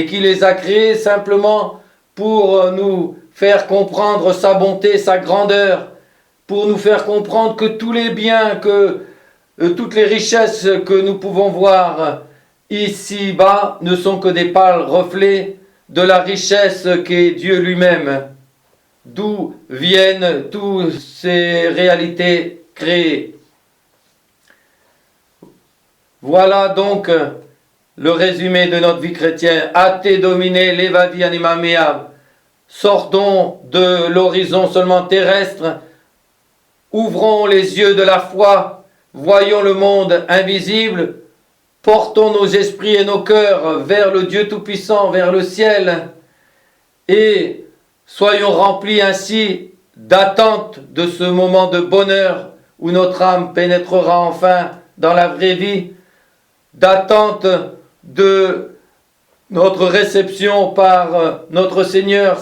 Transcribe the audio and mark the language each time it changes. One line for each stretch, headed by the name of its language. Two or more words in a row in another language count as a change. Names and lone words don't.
French: qui les a créées simplement pour nous faire comprendre sa bonté, sa grandeur, pour nous faire comprendre que tous les biens, que toutes les richesses que nous pouvons voir ici-bas ne sont que des pâles reflets de la richesse qu'est Dieu lui-même, d'où viennent toutes ces réalités créées. Voilà donc le résumé de notre vie chrétienne.
Latin: Ate domine levavi anima meam.
French: Sortons de l'horizon seulement terrestre, ouvrons les yeux de la foi, voyons le monde invisible, portons nos esprits et nos cœurs vers le Dieu Tout-Puissant, vers le ciel, et soyons remplis ainsi d'attente de ce moment de bonheur où notre âme pénétrera enfin dans la vraie vie, d'attente de notre réception par notre Seigneur.